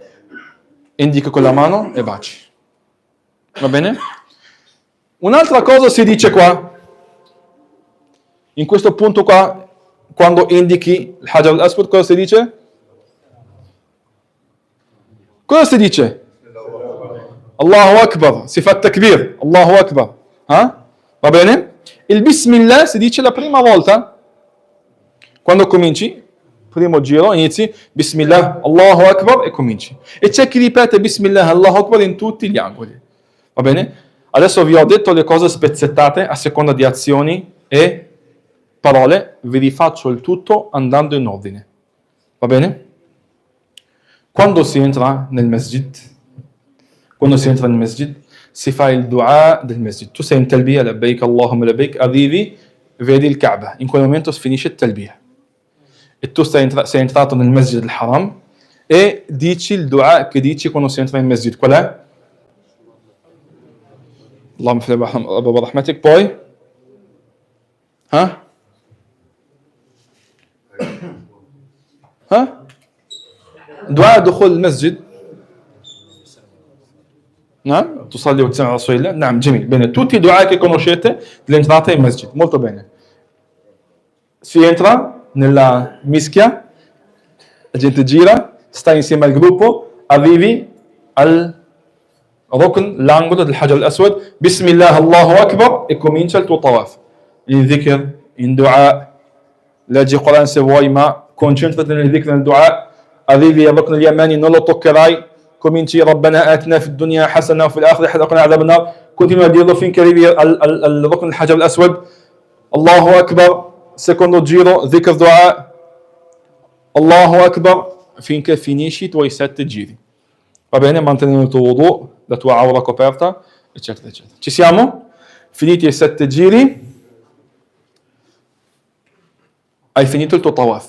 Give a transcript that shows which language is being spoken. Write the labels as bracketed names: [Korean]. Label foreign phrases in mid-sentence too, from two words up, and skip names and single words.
[Italian] Indica con la mano e baci. Va bene? Un'altra cosa si dice qua. In questo punto qua, quando indichi il Hajar al-Aswad, cosa si dice? Cosa si dice? [Arabic] الله أكبر, [Italian] si fa takbir, [Arabic] الله أكبر. [Italian] Va bene? Il Bismillah si dice la prima volta. Quando cominci, primo giro, inizi [Arabic] بسم الله، الله أكبر [Italian] e cominci. E c'è chi ripete [Arabic] بسم الله، الله أكبر [Italian] in tutti gli angoli. Va bene? Adesso vi ho detto le cose spezzettate a seconda di azioni e parole. Vi rifaccio il tutto andando in ordine. Va bene? Quando si entra nel masjid, si fa il dua del masjid. Tu sei in talbiya, [Arabic] لبيك اللهم لبيك, [Italian] arrivi, vedi il Kaaba. In quel momento si finisce il talbiya. E tu sei entrato nel masjid al-Haram e dici il dua che dici quando si entra nel masjid. Qual è? [Arabic] اللهم في أبواب رحمتك. Poi? دعاء دخول المسجد. نعم تصلي وتسمع على رسول الله. نعم جميل. Bene, tutti i dua che conoscete dell'entrata in masjid. [Italian] Molto bene. Si entra nella mischia, la gente gira, sta insieme al gruppo, arrivi al rukn, l'angolo del Hajar al-Aswad, [Arabic] بسم الله، الله أكبر, [Italian] e comincia il tuo tawaf. In dhikr, in dua, leggi il Quran se vuoi, ma concentrati nel dhikr, nel dua. Arrivi al rukn al-Yamani, non lo toccherai, cominci [Arabic] ربنا آتنا في الدنيا حسنة وفي الآخرة حسنة عذاب النار, [Italian] continua a dirlo finché arrivi al rukn al-Hajar al-Aswad, [Arabic] الله أكبر, [Italian] secondo giro, [Arabic] ذكر دعاء، الله أكبر, [Italian] finché finisci i tuoi 7 giri. Va bene? Mantenendo il tuo wudu, la tua aura coperta, eccetera, eccetera. Ci siamo? Finiti i 7 giri, hai finito il tuo tawaf.